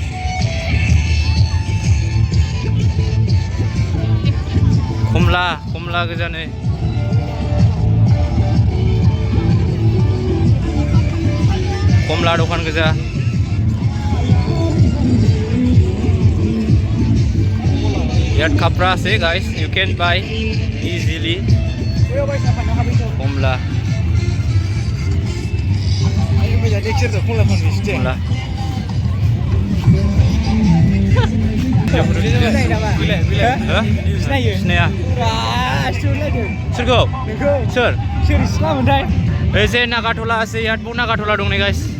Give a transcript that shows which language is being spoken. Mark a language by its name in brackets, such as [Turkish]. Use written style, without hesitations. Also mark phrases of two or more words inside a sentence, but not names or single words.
[Bodo] खमला गोजा नै खमला दखान गोजा [Hindi] यार कपड़ा से [Bodo] गाइस [English] you can buy easily [Bodo] खमला खमला सिनाया सोरखौ सोर सिख्लामोनथाय एसे नागाथला एसे यादबाव नागाथला दं नै गाइस